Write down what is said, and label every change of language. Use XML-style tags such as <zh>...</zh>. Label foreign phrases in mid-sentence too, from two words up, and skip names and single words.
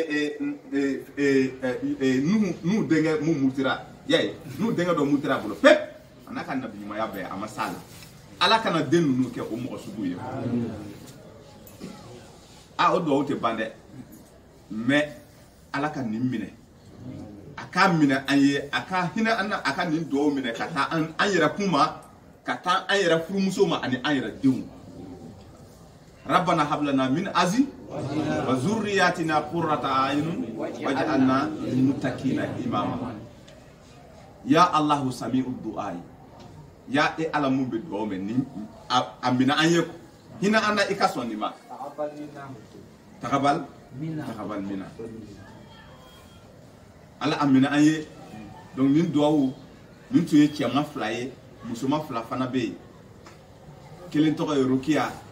<bm>n'u denkɛ mun mutira yaye n'u denkɛ dɔ mutira a bolo pep a n'a ka nabi ɲumanya bɛɛ a ma s'a la ala kana den ninnu kɛ o mɔgɔ sugu ye o duwawu tɛ ban dɛ mais ala ka nin minɛ a k'a minɛ an ye a ka hinɛ an na a ka nin duwawu minɛ ka taa an yɛrɛ kun ma ka taa an yɛrɛ furumuso ma ani an yɛrɛ denw</bm> <ar>ربنا هب لنا من أزواجنا وذرياتنا قرة أعين واجعلنا للمتقين إماما يا الله سميع الدعاء</ar> <bm>ya ala mun be duwawu mɛ ni a minɛ an ye hinɛ an na i ka sɔn nin ma</bm> <ar>تقبل منا</ar> <bm>ala amina an ye donc nin duwawu nin tun ye cɛman 2 ye musoman 2 fana bɛ yen kelen tɔgɔ ye Rukiya</bm>